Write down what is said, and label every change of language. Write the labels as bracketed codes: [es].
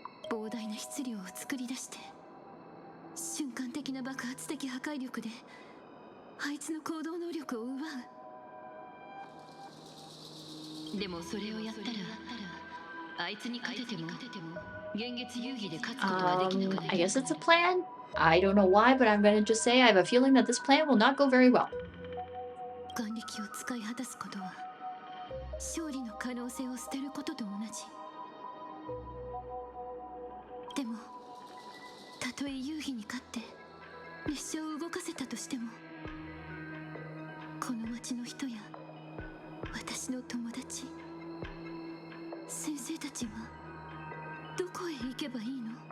[ja] 膨大な質量を作り出して瞬間的な爆発的破壊力であいつの行動能力を奪う。でもそれをやったらあいつに勝てても幻月遊戯で勝つことはできなくなる。 [en] I guess it's a plan. I don't know why, but I'm gonna just say I have a feeling that this plan will not go very well. [ja] 眼力を使い果たすことは勝利の可能性を捨てることと同じ。でもたとえ遊戯に勝って列車を動かせたとしてもこの町の人や私の友達先生たちはどこへ行けばいいの。